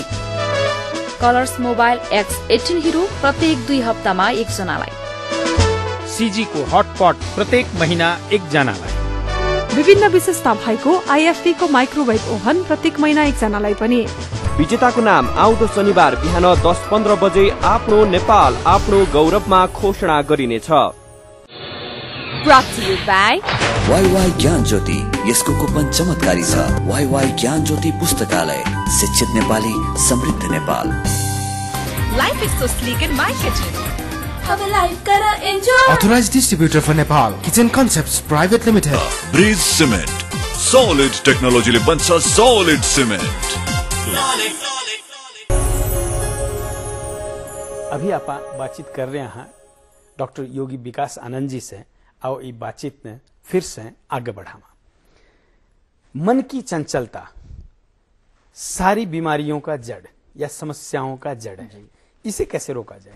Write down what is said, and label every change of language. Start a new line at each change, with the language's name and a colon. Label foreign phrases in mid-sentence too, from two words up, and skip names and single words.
Nepali: कलर्स मोबाइल X18 हिरो प्रत्येक 2 हप्तामा 1 जनालाई। सीजी को हटपट प्रत्येक महीना 1 जनालाई। विभिन्न विशेषता भएको आईएफपी को माइक्रोवेभ ओभन प्रत्येक महिना 1 जनालाई पनि। विजेताको नाम आउँदो शनिबार बिहान 10:15 बजे आफ्नो नेपाल आफ्नो गौरवमा घोषणा गरिनेछ।
English: Brought to you by
Nepali: वाइवाई ज्ञान ज्योति, यसको कुपन चमत्कारी छ। वाइवाई ज्ञान ज्योति पुस्तकालय, शिक्षित नेपाली, समृद्ध नेपाल।
English: Life is so sleek in my kitchen.
Nepali: अब लाइफ करा एन्जॉय।
English: Authorized distributor for Nepal, Kitchen Concepts Private Limited.
Nepali: ब्रिज सिमेन्ट, सॉलिड टेक्नोलोजीले बन्छ सॉलिड सिमेन्ट।
Hindi: अभी आप बातचीत कर रहे हैं डॉक्टर योगी विकास आनंद जी से। आओ ये बातचीत ने फिर से आगे बढ़ावा। मन की चंचलता सारी बीमारियों का जड़ या समस्याओं का जड़ है, इसे कैसे रोका जाए?